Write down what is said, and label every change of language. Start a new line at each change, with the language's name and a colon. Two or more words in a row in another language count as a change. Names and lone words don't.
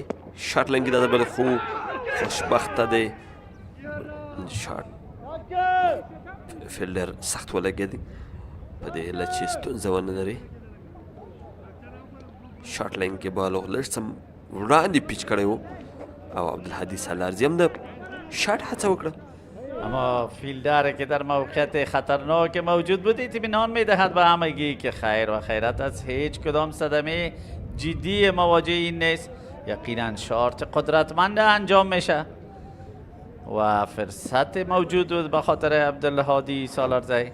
Pashto: شاټ لنګي دا بل خو خوشبخته دی، شاټ فیلډر سخت ولګېدی په دې هیله چې ستونزه ونه لري. شاټ لین کې بال لږ څه وړاندې پیچ کړی و او عبدالهادي سالارزي هم د شاټ هڅه وکړه،
Persian: اما فیلدر که در موقعیت خطرناک موجود بود اطمینان میدهد به همگی که خیر و خیرت از هیچ کدام صدمه جدی مواجه این نیست. یقینا شارت قدرتمند انجام میشه و فرصت موجود بود به خاطر عبدالهادی سالارزی.